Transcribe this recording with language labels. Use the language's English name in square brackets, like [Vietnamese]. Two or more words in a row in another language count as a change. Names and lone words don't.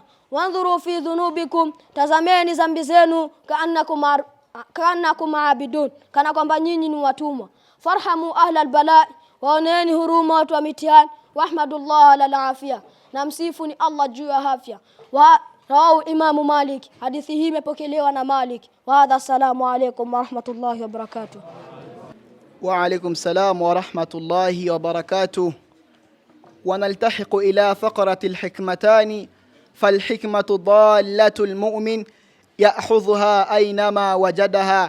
[Arabic] وانظروا في ذنوبكم, [Swahili] tazameni dhambi zenu, [Arabic] كأنكم عبيد, [Swahili] kana kwamba nyinyi ni watumwa. [Arabic] فارحموا أهل البلاء, [Swahili] waoneni huruma watu wa mitihani. [Arabic] واحمدوا الله على العافية, [Swahili] na msifu ni Allah juu ya afya. [Arabic] رواه الإمام مالك, [Swahili] hadithi hii imepokelewa na Malik. [Arabic] وهذا، السلام عليكم ورحمة الله وبركاته. وعليكم السلام ورحمة الله وبركاته. ونلتحق إلى فقرة الحكمتان. فالحكمة ضالة المؤمن يأخذها أينما وجدها.